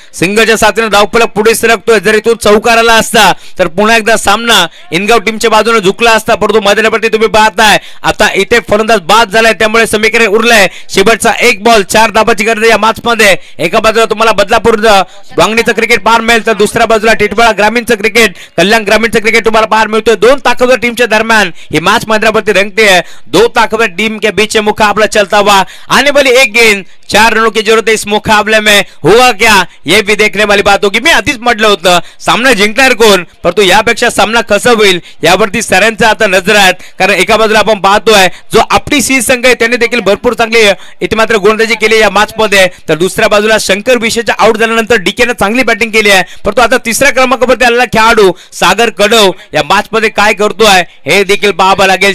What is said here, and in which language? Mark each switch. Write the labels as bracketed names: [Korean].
[Marathi] सिंगलच्या साथीने धावफलक पुढे सरकतोय. जरी तो चौकार आला असता तर पुन्हा एकदा सामना इनगाव टीमच्या बाजूने झुकला असता, परंतु मैदानावरती तुम्ही पाहताय आता इथे फलंदाज बाद झालाय, त्यामुळे समीकरण उरलंय. शेवटचा 1 बॉल 4 धाबांची गरज या मॅच मध्ये. एका बाजूला तुम्हाला बदलापूर वांगणीचं क्रिकेट पाहायला मिळेल, तर दुसऱ्या बाजूला टिटवाळा ग्रामीणचं क्रिकेट, कल्याण ग्रामीणचं क्रिकेट तुम्हाला पाहायला मिळतोय. 2 ताकदवर टीमच्या दरम्यान ही मॅच मैदानावरती रंगते. [Hindi] 2 ताकदवर टीम के बीच मुकाबला चलता हुआ. आने वाली एक गेंद 4 रनों की जरूरत है. इस मुकाबले में हुआ क्या ये भी देखने वाली बात होगी. [Marathi] मी आधीच म्हटलं होतं सामना जिंकणार कोण, परंतु यापेक्षा सामना कसा होईल यावरती सरांचा आता नजर आहेत. कारण एका बाजूला आपण पाहतोय जो आपली सी संघ आहे त्यांनी देखील भरपूर चांगली इथे मात्र गोलंदाजी केली या मॅच मध्ये, तर दुसऱ्या बाजूला शंकर विषयच्या आउट झाल्यानंतर डीकेने चांगली बॅटिंग केली आहे, परंतु आता 3ऱ्या क्रमांकावरती आलेला खेळाडू सागर कडव या मॅच मध्ये काय करतोय हे देखील पाहावं लागेल.